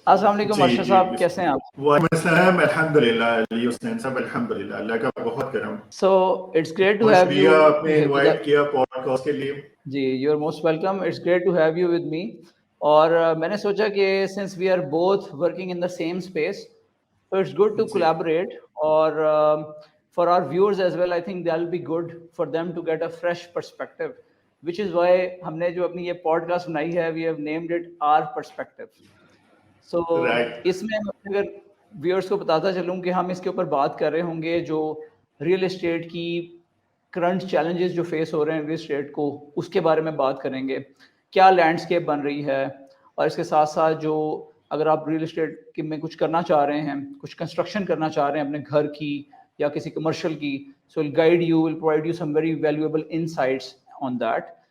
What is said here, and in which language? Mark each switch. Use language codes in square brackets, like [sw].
[ur] السلام علیکم ارشد صاحب، کیسے ہیں آپ؟ وعلیکم السلام، الحمدللہ علی حسین صاحب، الحمدللہ، اللہ کا بہت کرم. [en] so it's great to [ur] بہت [en] have [ur] شکریہ [en] You. [ur] آپ نے انوائٹ کیا پوڈ کاسٹ کے لیے. [en] جی، you are most welcome. It's great to have you with me. [ur] اور میں نے سوچا کہ [en] since we are both working in the same space, so it's good to collaborate, or for our viewers as well, I think that'll be good for them to get a fresh perspective, which is why [ur] ہم نے جو اپنی یہ pod cost بنائی ہے, [en] we have named it our perspective. [ur] So اس میں اگر viewers کو بتاتا چلوں کہ ہم اس کے اوپر بات کر رہے ہوں گے جو ریئل اسٹیٹ کی کرنٹ چیلنجز جو فیس ہو رہے ہیں ریئل اسٹیٹ کو, اس کے بارے میں بات کریں گے. کیا لینڈسکیپ بن رہی ہے, اور اس کے ساتھ ساتھ جو اگر آپ ریئل اسٹیٹ میں کچھ کرنا چاہ رہے ہیں, کچھ کنسٹرکشن کرنا چاہ رہے ہیں اپنے گھر کی یا کسی کمرشل کی, [en] So will guide you, will provide you some very valuable insights on that.